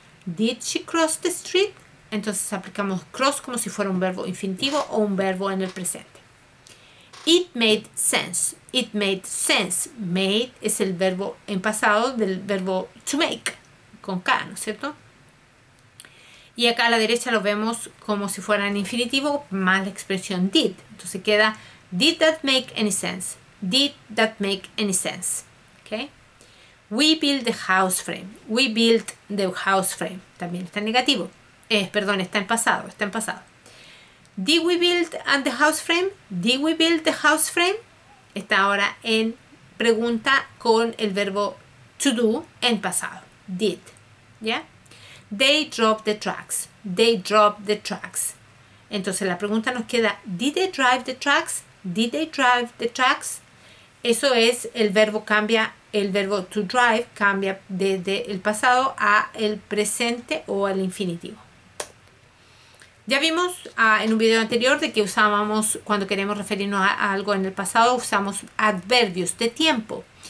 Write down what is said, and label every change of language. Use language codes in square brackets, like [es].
[en] ¿Did she cross the street? [es] Entonces aplicamos cross como si fuera un verbo infinitivo o un verbo en el presente. [en] It made sense. It made sense. [es] Made es el verbo en pasado del verbo to make, con K, ¿no es cierto? Y acá a la derecha lo vemos como si fuera en infinitivo más la expresión did. Entonces queda, [en] did that make any sense? Did that make any sense? Okay. We built the house frame. We built the house frame. [es] También está en negativo. Está en pasado. Está en pasado. [en] Did we build the house frame? Did we build the house frame? [es] Está ahora en pregunta con el verbo to do en pasado. [en] Did. ¿Ya? They dropped the trucks. They dropped the trucks. [es] Entonces la pregunta nos queda, [en] did they drive the trucks? Did they drive the trucks? [es] Eso es, el verbo cambia, el verbo to drive cambia desde el pasado a el presente o al infinitivo. Ya vimos en un video anterior de que usábamos, cuando queremos referirnos a algo en el pasado, usamos adverbios de tiempo.